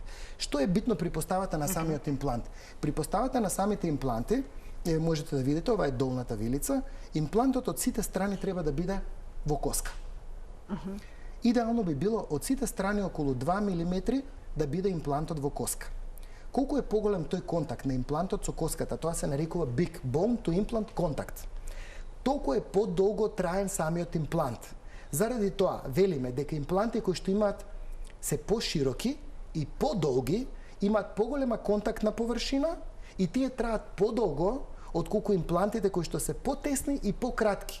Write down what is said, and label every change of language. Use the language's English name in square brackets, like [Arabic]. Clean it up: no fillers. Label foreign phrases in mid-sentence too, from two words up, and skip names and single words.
[Macedonian] Што е битно при поставата на самиот имплант? При поставата на самите импланти, можете да видите, ова е долната вилица, имплантот од сите страни треба да биде во коска. Идеално би било од сите страни околу 2 мм да биде имплантот во коска. Колку е поголем тој контакт на имплантот со коската, тоа се нарекува [English] big bone to implant contact. [Macedonian] Толку е подолго траен самиот имплант. Заради тоа велиме дека импланти кои што имаат се пошироки и подолги, имаат поголема контактна површина и тие траат подолго отколку имплантите кои што се потесни и пократки.